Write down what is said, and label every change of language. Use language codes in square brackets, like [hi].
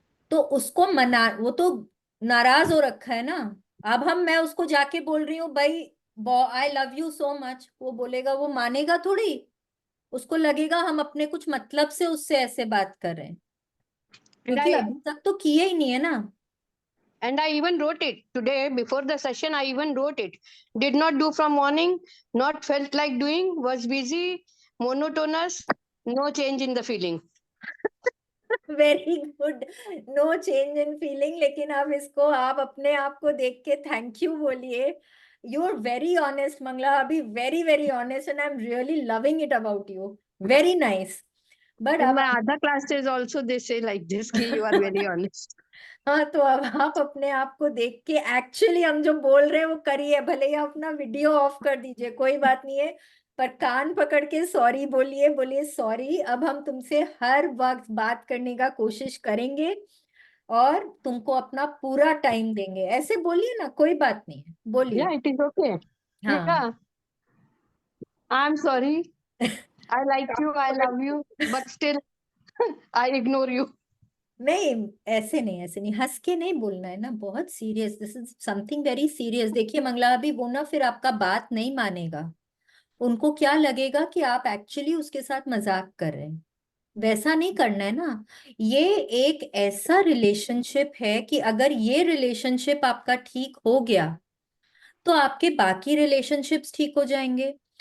[hi] तो उसको मना, वो तो नाराज हो रखा है ना। अब मैं उसको जाके बोल रही हूँ भाई [en] I love you so much, [hi] वो बोलेगा, वो मानेगा थोड़ी, उसको लगेगा हम अपने कुछ मतलब से उससे ऐसे बात कर रहे हैं, क्योंकि नहीं, अभी तक तो किए ही नहीं है ना। [en] And I even wrote it today before the session. I even wrote it. Did not do from morning, not felt like doing, was busy, monotonous, no change in the feeling. Very good, no change in feeling. [hi] लेकिन अब इसको आप अपने आप को देख के thank you बोलिए। [en] you are very honest Mangala, [hi] अभी [en] Very very honest, and I am really loving it about you. Very nice. But In [hi] अब [en] my other classes also they say like this [hi] कि [en] you are very honest. [hi] हाँ, तो अब आप अपने आप को देख के एक्चुअली हम जो बोल रहे हैं वो करिए। भले ही आप अपना वीडियो ऑफ कर दीजिए, कोई बात नहीं है, पर कान पकड़ के सॉरी बोलिए, बोलिए सॉरी, अब हम तुमसे हर वक्त बात करने का कोशिश करेंगे और तुमको अपना पूरा टाइम देंगे। ऐसे बोलिए ना, कोई बात नहीं है, बोलिए। [en] Yeah, it is okay. [hi] हाँ। [en] Yeah, I'm sorry. I like you, I love you, but still I ignore you. [hi] नहीं, ऐसे नहीं, ऐसे नहीं, हंस के नहीं बोलना है ना, बहुत serious, [en] This is something very serious. [hi] देखिए मंगला, अभी वो ना फिर आपका बात नहीं मानेगा। उनको क्या लगेगा कि आप एक्चुअली उसके साथ मजाक कर रहे हैं। वैसा नहीं करना है ना। ये एक ऐसा रिलेशनशिप है कि अगर ये रिलेशनशिप आपका ठीक हो गया तो आपके बाकी रिलेशनशिप्स ठीक हो जाएंगे।